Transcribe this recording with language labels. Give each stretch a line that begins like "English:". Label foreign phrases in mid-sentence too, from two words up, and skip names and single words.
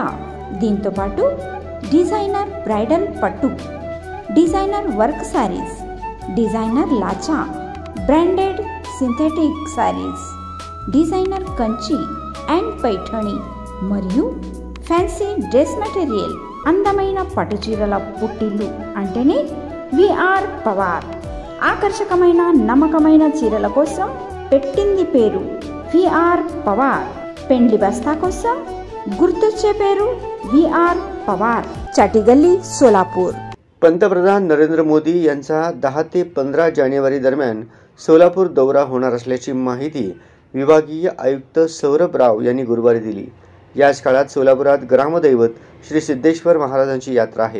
Telugu: దీంతోపాటు
English: designer bridal
Telugu: పట్టు,
English: designer work sarees,
Telugu: డిజైనర్ లాచా,
English: branded synthetic sarees, designer Kanchi and Paithani
Telugu: మరియు
English: fancy dress material.
Telugu: అందమైన పట్టుచీరల పుట్టిల్లు అంటేనే విఆర్ పవర్. ఆకర్షకమైన నమ్మకమైన చీరల కోసం పెట్టింది పేరు విఆర్ పవర్. పెండ్లి బస్తా కోసం గుర్తుచే పేరు विआर पवार, चाटीगल्ली, सोलापूर.
Marathi: पंतप्रधान नरेंद्र मोदी यांचा 10 ते 15 जानेवारी दरम्यान सोलापूर दौरा होणार असल्याची माहिती विभागीय आयुक्त सौरभ राव यांनी गुरुवारी दिली. याच काळात सोलापुरात ग्रामदैवत श्री सिद्धेश्वर महाराजांची यात्रा आहे.